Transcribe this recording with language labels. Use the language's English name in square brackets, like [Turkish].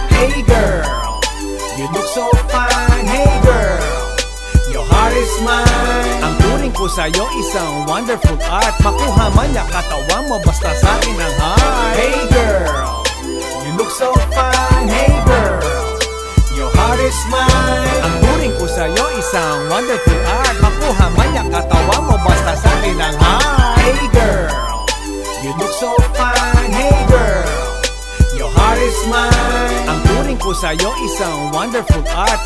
[English] Hey girl, you look so fine. Hey girl, your heart is mine. [Filipino] Ang turing ko sa'yo isang [English] wonderful art. [Filipino] Makuha man niya katawan mo basta sa akin ang heart. [English] Hey girl, you look so fine. Hey girl, your heart is mine. [Filipino] Ang turing ko sa'yo isang wonderful art. Makuha man niya katawan mo basta sa akin ang heart. [English] Hey girl, you look so fine. Hey girl, your heart is mine. [Filipino] Ang turing ko sa'yo isang wonderful art.